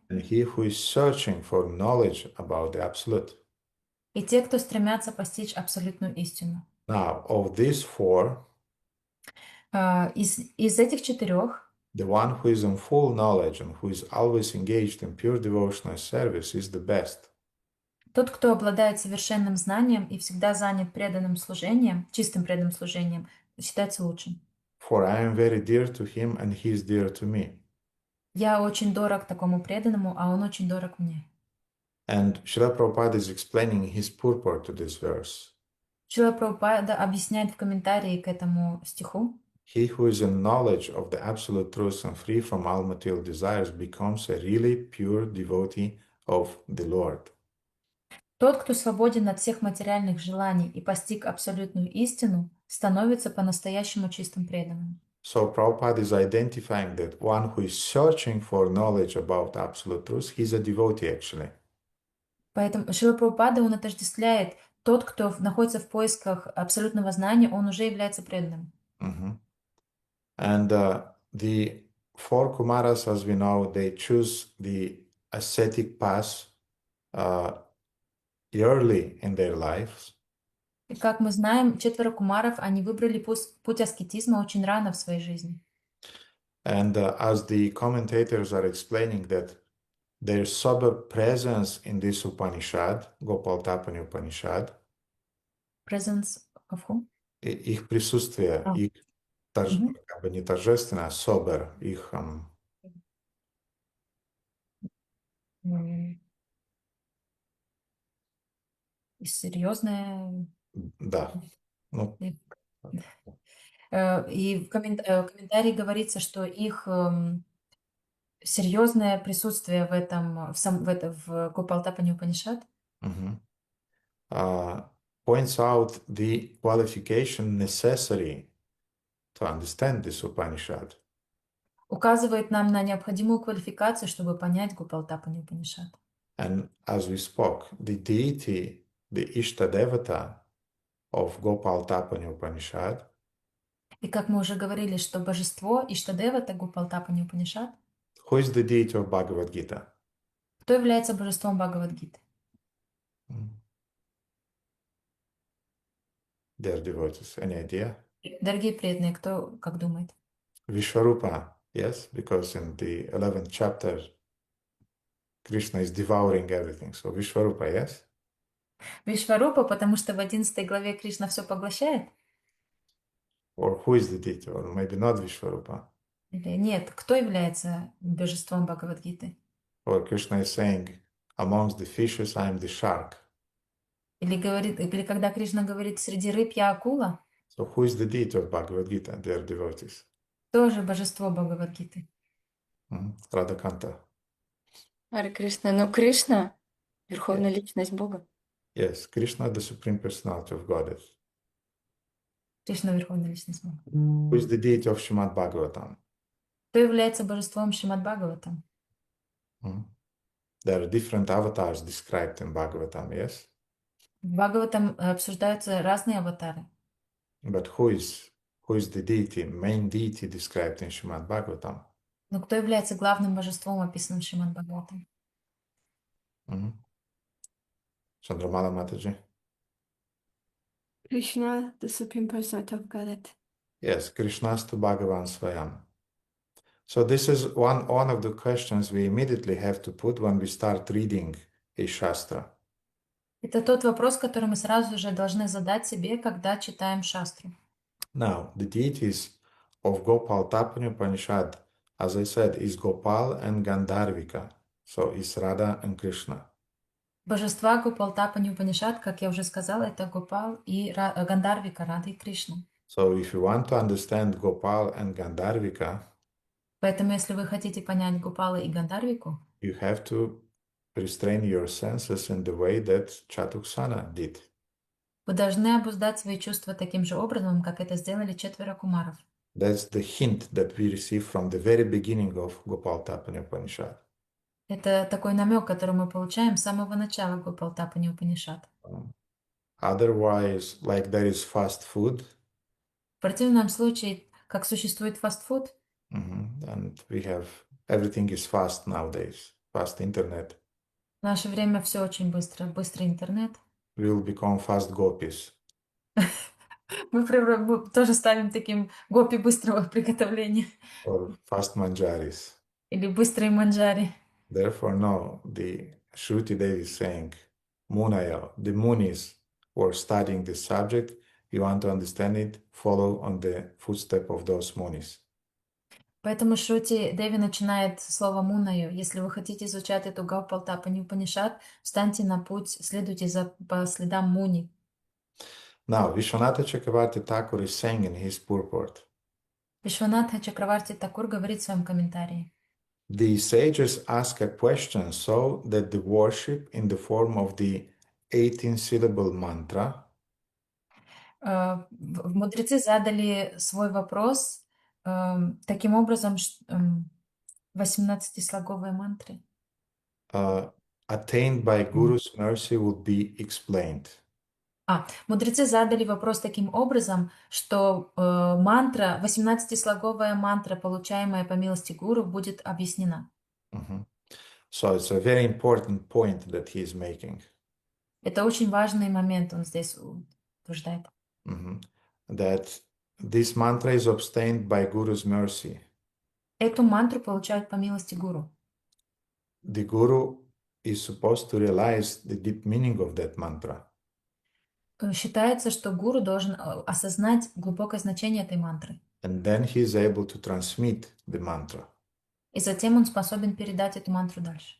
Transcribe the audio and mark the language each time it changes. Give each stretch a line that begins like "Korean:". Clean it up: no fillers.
English: and he who is searching for knowledge about the Absolute.
Russian: и те, кто стремятся постичь абсолютную истину.
English: Now, of these 4,
Russian: Из этих 4
English: the one who is in full knowledge and who is always engaged in pure devotional service is the best.
Russian: тот, кто обладает совершенным знанием и всегда занят преданным служением, чистым преданным служением, считается лучшим.
English: For I am very dear to him and he is dear to me.
Russian: Я очень дорог такому преданному, а он очень дорог мне.
English: And Srila Prabhupada is explaining his purport to this verse.
Russian: Шрила Прабхупада объясняет в комментарии к этому стиху:
English: He who is in knowledge of the absolute truth and free from all material desires becomes a really pure devotee of the Lord.
Russian: тот, кто свободен от всех материальных желаний и постиг абсолютную истину, становится по-настоящему чистым преданным.
English: So Prabhupada is identifying that one who is searching for knowledge about absolute truth, he's a devotee actually.
Russian: Поэтому Шрила Прабхупада, он отождествляет тот, кто находится в поисках абсолютного знания, он уже является преданным. Mhm.
English: And the 4 Kumaras, as we know, they choose the ascetic path early in their lives.
Russian: И как мы знаем, 4 кумаров, они выбрали путь аскетизма очень рано в своей жизни.
English: And as the commentators are explaining that their sober presence in this Upanishad, Gopalatapani Upanishad, Presence of whom?
Russian: их присутствие, их Мгм. как бы не торжественно, а sober, их И серьезное. да, ну, И в комментарии говорится, что их серьезное присутствие в этом, в Гопалтапани Упанишад
English: mhm, points out the qualification necessary to understand this Upanishad.
Russian: указывает нам на необходимую квалификацию, чтобы понять Гопалтапани Упанишад.
English: And as we spoke, the deity, the Ishtadevata of Gopalatapani Upanishad
Russian: И как мы уже говорили, что божество Иштадева — это Гопалтапани Упанишад.
English: who is the deity of Bhagavad Gita?
Russian: Кто является божеством Бхагавад-гиты?
English: Their devotees. Any idea?
Russian: Дорогие преданные, кто как думает?
English: Vishwarupa, yes, because in the 11th chapter, Krishna is devouring everything. So Vishwarupa, yes?
Russian: Вишварупа, потому что в 11 главе Кришна все поглощает?
English: Or who is the deity? Or maybe not Vishwarupa.
Russian: Или нет, кто является божеством Бхагавад-гиты?
English: Or Krishna is saying, amongst the fishes, I am the shark.
Russian: Или когда Кришна говорит, среди рыб я акула,
English: So who is the deity of Bhagavad Gita? Their devotees.
Russian: тоже божество Бхагавад-гиты.
English: Radhakanta.
Russian: Харе Кришна. Ну, Кришна — верховная личность Бога.
English: Yes, Krishna, the Supreme Personality of Godhead.
Russian: Кришна — верховная личность Бога.
English: Who is the deity of Srimad Bhagavatam?
Russian: Кто является божеством Шримад Бхагаватам?
English: There are different avatars described in Bhagavatam, yes?
Russian: В Бхагаватам обсуждаются разные аватары.
English: But who is the deity, main deity described in Srimad Bhagavatam?
Russian: Но кто является главным божеством, описанным в Шримад Бхагаватам?
English: Chandramala Mataji? Krishna, the Supreme Personality of Godhead. Yes, Krishnastu Bhagavan Swayam. So this is one of the questions we immediately have to put when we start reading a Shastra.
Russian: Это тот вопрос, который мы сразу же должны задать себе, когда читаем шастру.
English: Now, the deities of Gopalatapani Upanishad, as I said, is Gopal and Gandharvika. So is Radha and Krishna.
Russian: Божества Гопалтапани Упанишад, как я уже сказала, это Гопал и Гандарвика, Рада и Кришна.
English: So if you want to understand Gopal and Gandharvika,
Russian: Поэтому, если вы хотите понять Гопала и Гандарвику,
English: you have to restrain your senses in the way that Chatuksana did.
Russian: вы должны обуздать свои чувства таким же образом, как это сделали 4 кумаров.
English: That's the hint that we receive from the very beginning of Gopalатapani Upanishad.
Russian: Это такой намек, который мы получаем с самого начала Гопалтапани Упанишад.
English: Otherwise, like there is fast food,
Russian: В противном случае, как существует фастфуд,
English: and we have everything is fast nowadays, fast internet.
Russian: в наше время все очень быстро, быстрый интернет.
English: We will become fast gopis.
Russian: Мы тоже ставим таким гопи быстрого приготовления
English: Or fast manjaris.
Russian: или быстрые манджари.
English: Therefore, no, the Shruti Devi is saying, Munaya, the Munis who are studying this subject, you want to understand it, follow on the footstep of those Munis.
Russian: Поэтому Шрути Деви начинает со слова «мунаю». Если вы хотите изучать эту Гопалтапани Упанишад, встаньте на путь, следуйте по следам Муни.
English: Now, Vishwanatha Chakravarti Thakur is saying in his purport,
Russian: Вишванатха Чакраварти Такур говорит в своем комментарии.
English: the sages ask a question so that the worship in the form of the 18-syllable mantra
Russian: Мудрецы задали свой вопрос таким образом, 18-слоговые мантры.
English: attained by Guru's mercy would be explained.
Russian: Мудрецы задали вопрос таким образом, что мантра, 18-слоговая мантра, получаемая по милости Гуру, будет объяснена.
English: So it's a very important point that he is making.
Russian: Это очень важный момент, он здесь утверждает.
English: That this mantra is obtained by Guru's mercy.
Russian: Эту мантру получают по милости Гуру.
English: The Guru is supposed to realize the deep meaning of that mantra.
Russian: Считается, что Гуру должен осознать глубокое значение этой мантры.
English: And then he is able to transmit the mantra.
Russian: И затем он способен передать эту мантру дальше.